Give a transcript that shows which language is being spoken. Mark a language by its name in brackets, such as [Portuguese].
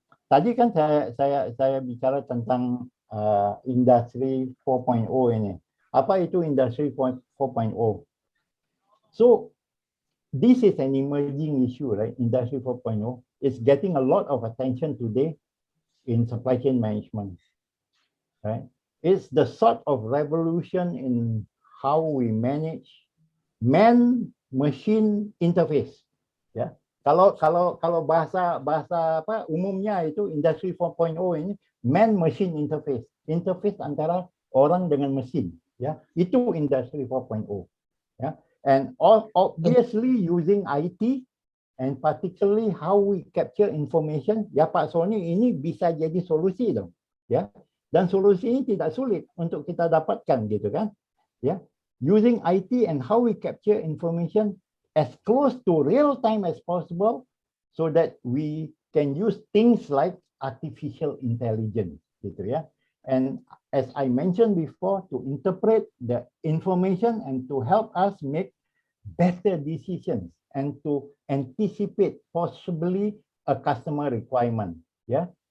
[Indonesian] Tadi kan saya bicara tentang industri 4.0 ini. Apa itu industri 4.0? [English] So this is an emerging issue, right? Industry 4.0 is getting a lot of attention today in supply chain management, right? It's the sort of revolution in how we manage man-machine interface, ya. [Indonesian] Kalau bahasa apa umumnya itu industri 4.0 ini man-machine interface antara orang dengan mesin, ya. Itu industri 4.0, ya. [English] And obviously using IT and particularly how we capture information, ya Pak Sony, [Indonesian] ini bisa jadi solusi dong, ya. Dan solusi ini tidak sulit untuk kita dapatkan gitu kan, ya. [English] Using IT and how we capture information as close to real time as possible so that we can use things like artificial intelligence [Indonesian] gitu ya. [English] And as I mentioned before, to interpret the information and to help us make better decisions and to anticipate possibly a customer requirement, ya.